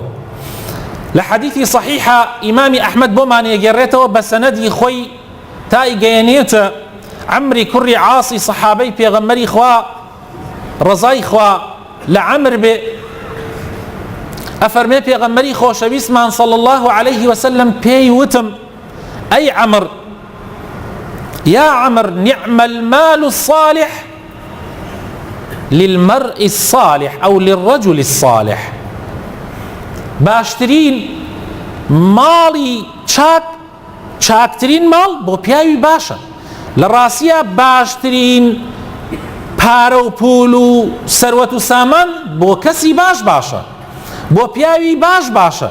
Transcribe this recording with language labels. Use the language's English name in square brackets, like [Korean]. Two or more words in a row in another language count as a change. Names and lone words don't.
[Central Kurdish] لە حەدیثی صحیحە ئیمامی ئەحمەد بۆمان ئەگەڕێتەوە بە سەنەدی خۆی تا ئیگەیەنێتە عەمری کوڕی عاسی سەحابەی پێغەمبەری خوا ڕەزای خوا لە عەمر بێ، ئەفەرمێ پێغەمبەری خۆشەویستمان [Arabic] صلی الله عليه وسلم [Central Kurdish] پێی وتم ئەی عەمر، یا عەمر، [Arabic] نعم المال الصالح للمرء الصالح أو للرجل الصالح. [Central Kurdish] باشترین ماڵی چاک، چاکترین ماڵ بۆ پیاوی باشە. لە ڕاستیە باشترین پارە و پول و سەروەت و سامان بۆ کەسی باش باشە، بۆ پیاوی باش باشە.